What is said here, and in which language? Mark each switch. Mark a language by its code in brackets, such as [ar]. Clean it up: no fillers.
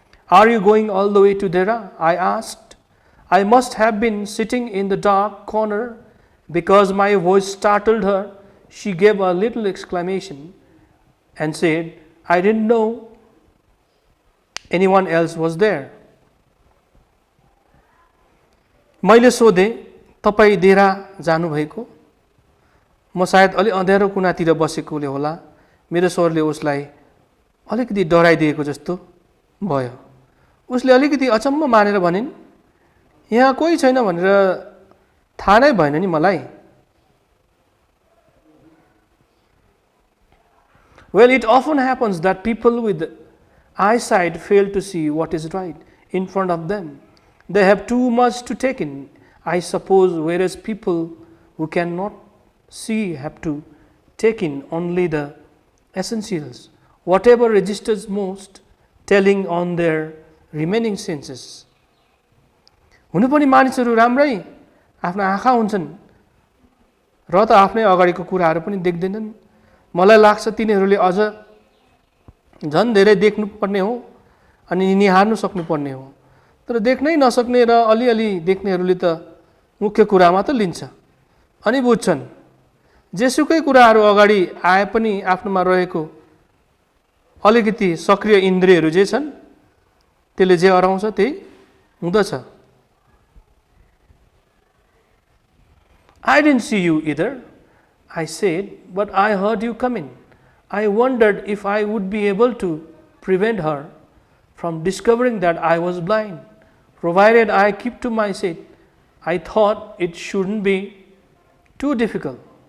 [en] Are you going all the way to Dera? I asked. I must have been sitting in the dark corner because my voice startled her. She gave a little exclamation and said, I didn't know anyone else was there. [ne] मैले सोधेँ, तपाईँ देरा जानुभएको? म सायद अलि अँध्यारो कुनातिर बसेकोले होला। मेरो स्वरले उसलाई अलिकति डराइदिएको जस्तो भयो। उसले अलिकति अचम्म मानेर भनिन्, यहाँ कोही छैन भनेर थाहा नै भएन नि मलाई। [en] Well, it often happens that people with eyesight fail to see what is right in front of them. They have too much to take in, I suppose, whereas people who cannot see have to take in only the essentials, whatever registers most, telling on their remaining senses. [ne] हुनु पनि मानिसहरू राम्रै आफ्ना आँखा हुन्छन् र त आफ्नै अगाडिको कुराहरू पनि देख्दैनन्। मलाई लाग्छ तिनीहरूले अझ झन् धेरै देख्नुपर्ने हो अनि निहार्नु सक्नुपर्ने हो, तर देख्नै नसक्ने र अलिअलि देख्नेहरूले त मुख्य कुरामा त लिन्छ अनि बुझ्छन्। जेसुकै कुराहरू अगाडि आए पनि आफ्नोमा रहेको अलिकति सक्रिय इन्द्रियहरू जे छन् त्यसले जे अराउँछ त्यही हुँदछ। [en] I didn't see you either, I said, but I heard you coming. I wondered if I would be able to prevent her from discovering that I was blind, provided I keep to my seat. I thought it shouldn't be too difficult.